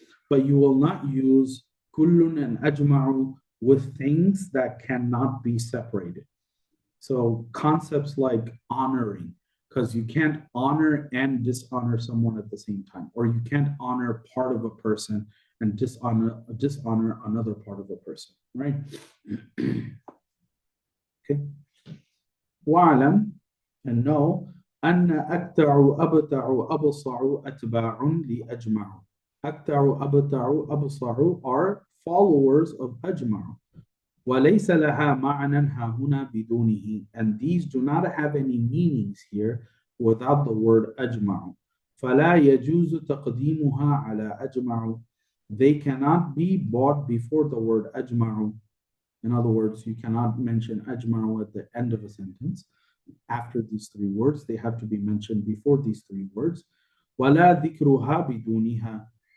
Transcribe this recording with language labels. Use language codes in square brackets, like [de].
[en] But you will not use kullun and ajma'u with things that cannot be separated. So concepts like honoring, because you can't honor and dishonor someone at the same time, or you can't honor part of a person and dishonor another part of a person, right? Okay. [ar] واعلم, [en] and know, [ar] أن أكتع أبتع أبصع أتباع لأجمع. أكتع أبتع أبصع [en] are followers of أجمع. [ar] وليس لها معنى ها هنا بدونه, [en] and these do not have any meanings here without the word أجمع. [ar] فلا يجوز تقديمها على أجمع. [en] They cannot be bought before the word أجمع. In other words, you cannot mention أجمع at the end of a sentence. After these three words, they have to be mentioned before these three words. [ar] ولا ذكرها بدونها.